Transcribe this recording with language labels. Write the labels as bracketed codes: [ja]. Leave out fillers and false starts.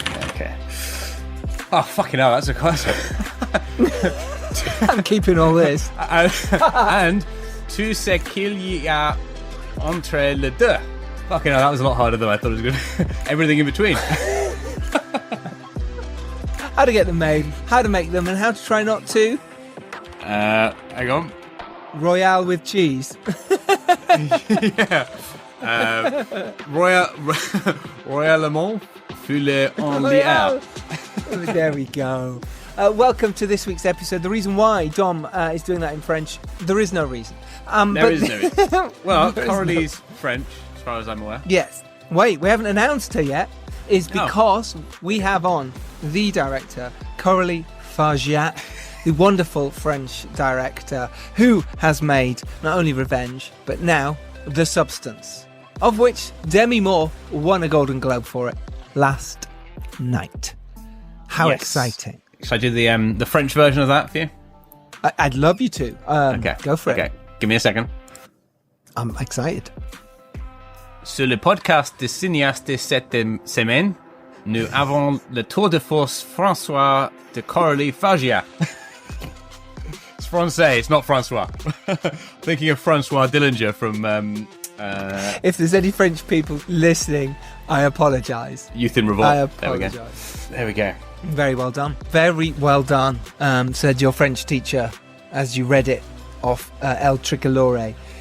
[en] Okay. Oh fucking hell, that's a classic. I'm keeping all this. [fr] And tout ce qu'il y a entre les deux. [en] Fucking hell, that was a lot harder than I thought it was going to. Everything in between. How to get them made, how to make them, and how to try not to. Hang on. Royale with cheese. Yeah. [fr] Royalement foulé en l'air. [en] There we go. Welcome to this week's episode. The reason why Dom is doing that in French, there is no reason. There is no reason. Well, Coralie's French, as far as I'm aware. Yes. Wait, we haven't announced her yet. Is because we have on the director, Coralie Fargeat, the wonderful French director who has made not only Revenge, but now The Substance, of which Demi Moore won a Golden Globe for it last night. How exciting. Should I do the French version of that for you? I'd love you to. Okay. Go for it. Give me a second. I'm excited. [fr] Sur le podcast de cinéaste de cette semaine, nous avons le tour de force François de Coralie Fargeat. [en] It's Francais, it's not Francois. Thinking of Francois Dillinger from... if there's any French people listening, I apologise. Youth in Revolt. I apologise. There we go. Very well done. Very well done, said your French teacher as you read it off El Tricolore.